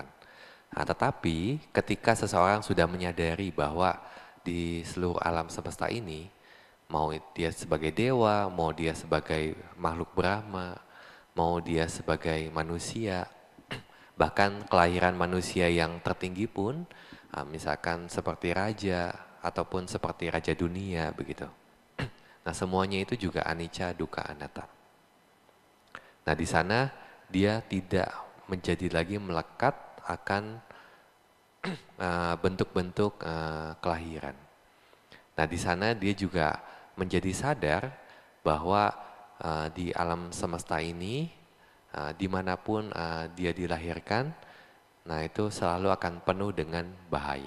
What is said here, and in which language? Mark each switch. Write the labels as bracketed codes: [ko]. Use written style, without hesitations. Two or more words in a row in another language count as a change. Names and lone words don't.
[id] Nah, tetapi ketika seseorang sudah menyadari bahwa di seluruh alam semesta ini, mau dia sebagai dewa, mau dia sebagai makhluk Brahma, mau dia sebagai manusia, bahkan kelahiran manusia yang tertinggi pun, misalkan seperti raja ataupun seperti raja dunia begitu. Nah, semuanya itu juga [pi] anicca, dukkha, anatta. [id] Nah, di sana dia tidak menjadi lagi melekat akan bentuk-bentuk kelahiran. Nah, di sana dia juga menjadi sadar bahwa di alam semesta ini, dimanapun dia dilahirkan, nah itu selalu akan penuh dengan bahaya.